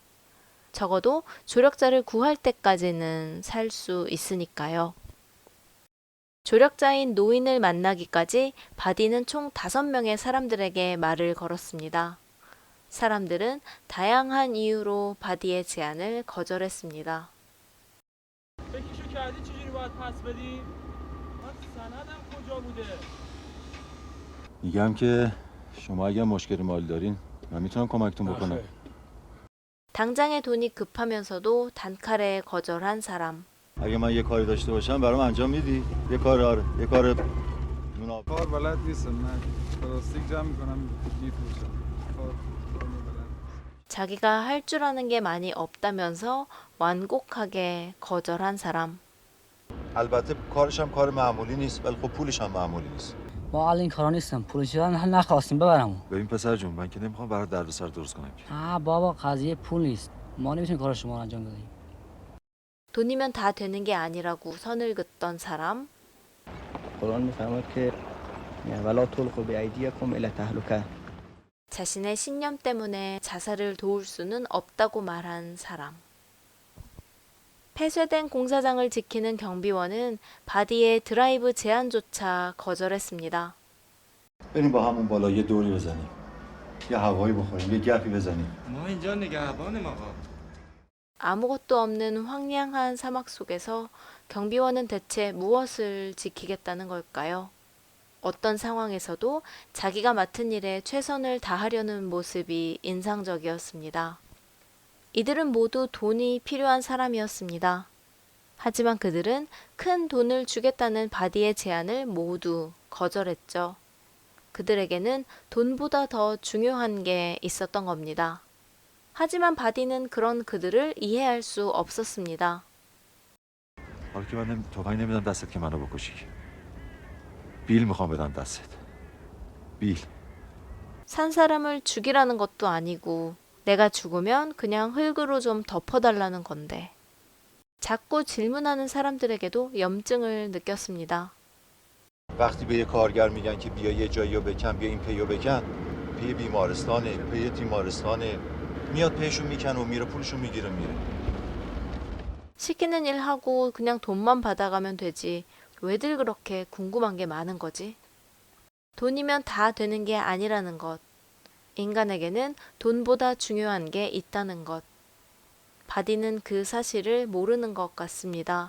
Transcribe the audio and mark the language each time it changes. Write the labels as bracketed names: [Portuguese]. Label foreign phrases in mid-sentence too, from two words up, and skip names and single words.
[Korean] 적어도 조력자를 구할 때까지는 살 수 있으니까요. 조력자인 노인을 만나기까지 바디는 총 5명의 사람들에게 말을 걸었습니다. 사람들은 다양한 이유로 바디의 제안을 거절했습니다. [Persian] فکرشو کردی چجوری باید پس بدی؟ من سندم کجا بوده؟ میگم که شما اگر مشکل مالی دارین من میتونم کمکتون بکنم. [Korean] 당장의 돈이 급하면서도 단칼에 거절한 사람. [Persian] اگه من یه کاری داشته باشم برام انجام میدی؟ یه کار آره یه کار مناسب. کار بلد نیستم من پلاستیک جمع میکنم میفروشم کار بلد [Korean] 자기가 할 줄 아는 게 많이 없다면서 완곡하게 거절한 사람. [Persian] البته کارش هم کار معمولی نیست ولی خب پولش هم معمولی نیست. ما الان این کارا نیستم پولش هم نخواستیم ببرم. ببین پسر جون من که نمیخوام برات دردسر درست کنم که. بابا قضیه پول نیست. ما نمیتونیم کار شما رو انجام بدیم. [Korean] 돈이면 다 되는 게 아니라고 선을 긋던 사람. [Persian] قرآن میفرماید که [Arabic] ولا تلقوا بأیدیکم الی التهلکه. [Korean] 자신의 신념 때문에 자살을 도울 수는 없다고 말한 사람. 폐쇄된 공사장을 지키는 경비원은 바디의 드라이브 제안조차 거절했습니다. [Persian] بریم با همون بالا یه دوری بزنیم. یه هوایی بخوریم یه گپی بزنیم. ما اینجا نگهبانیم آقا [Korean] 아무것도 없는 황량한 사막 속에서 경비원은 대체 무엇을 지키겠다는 걸까요? 어떤 상황에서도 자기가 맡은 일에 최선을 다하려는 모습이 인상적이었습니다. 이들은 모두 돈이 필요한 사람이었습니다. 하지만 그들은 큰 돈을 주겠다는 바디의 제안을 모두 거절했죠. 그들에게는 돈보다 더 중요한 게 있었던 겁니다. 하지만 바디는 그런 그들을 이해할 수 없었습니다. [Persian] حالا که من تفنگ نمیدم دستت که منو بکشی. بیل میخوام بدم دستت. بیل. [Korean] 산 사람을 죽이라는 것도 아니고 내가 죽으면 그냥 흙으로 좀 덮어달라는 건데. 자꾸 질문하는 사람들에게도 염증을 느꼈습니다. [Persian] وقتی به یه کارگر میگن که بیا یه جایی رو بکن بیا این پیو بکن پی بیمارستانه پی تیمارستانه میاد پیشون میکنه و میره پولشون میگیره میره. [Korean] 시키는 일 하고 그냥 돈만 받아가면 되지. 왜들 그렇게 궁금한 게 많은 거지? 돈이면 다 되는 게 아니라는 것. 인간에게는 돈보다 중요한 게 있다는 것. 바디는 그 사실을 모르는 것 같습니다.